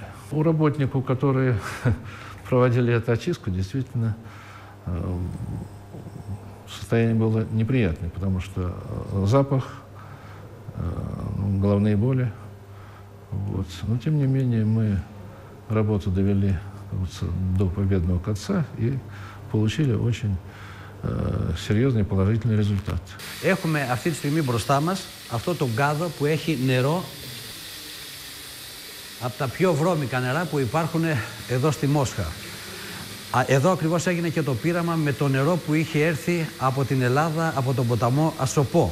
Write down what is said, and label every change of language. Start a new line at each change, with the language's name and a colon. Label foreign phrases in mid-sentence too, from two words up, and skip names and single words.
Russian: У работников, которые проводили эту очистку, действительно состояние было неприятное, потому что запах, головные боли. Вот. Но, тем не менее, мы работу довели до победного конца и получили очень серьезный положительный результат.
Greek: Έχουμε αυτή τη στιγμή μπροστά μας αυτό το γκάδο που έχει νερό από τα πιο βρώμικα νερά που υπάρχουν εδώ στη Μόσχα. Εδώ ακριβώς έγινε και το πείραμα με το νερό που είχε έρθει από την Ελλάδα, από τον ποταμό Ασοπό.